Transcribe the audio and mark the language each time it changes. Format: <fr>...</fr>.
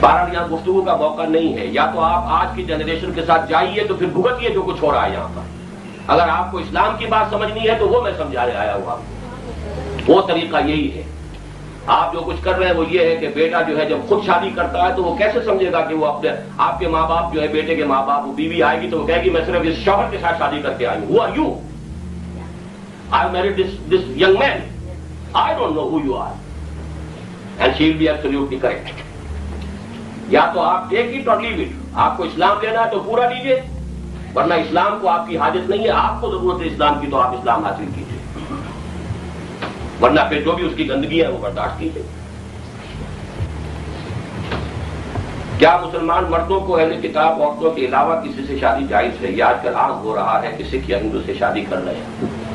<ur>بہرحال یہاں گفتگو کا موقع نہیں ہے، یا تو آپ آج کی جنریشن کے ساتھ جائیے تو پھر بھگتیے جو کچھ ہو رہا ہے یہاں پر۔ اگر آپ کو اسلام کی بات سمجھنی ہے تو وہ میں سمجھانے آیا ہوا، وہ طریقہ یہی ہے۔ آپ جو کچھ کر رہے ہیں وہ یہ ہے کہ بیٹا جو ہے جب خود شادی کرتا ہے تو وہ کیسے سمجھے گا کہ وہ اپنے آپ کے ماں باپ جو ہے بیٹے کے ماں باپ، وہ بیوی آئے گی تو وہ کہے گی میں صرف اس شوہر کے ساتھ شادی کر کے آئی ہوں،</ur> <en>Who are you? I married this young man. I don't know who you are. And she will be absolutely correct.</en> <ur>یا تو آپ</ur> <en>Take it اور leave it.</en> <ur>آپ کو اسلام لینا ہے تو پورا لیجیے, ورنہ اسلام کو آپ کی حاجت نہیں ہے. آپ کو ضرورت ہے اسلام کی تو آپ اسلام حاصل کیجیے, ورنہ پھر جو بھی اس کی گندگی ہے وہ برداشت کیجیے. کیا مسلمان مردوں کو اہل کتاب عورتوں کے علاوہ کسی سے شادی جائز ہے؟ یہ آج کل عام ہو رہا ہے کہ سکھ یا ہندو سے شادی کر رہے ہیں.</ur>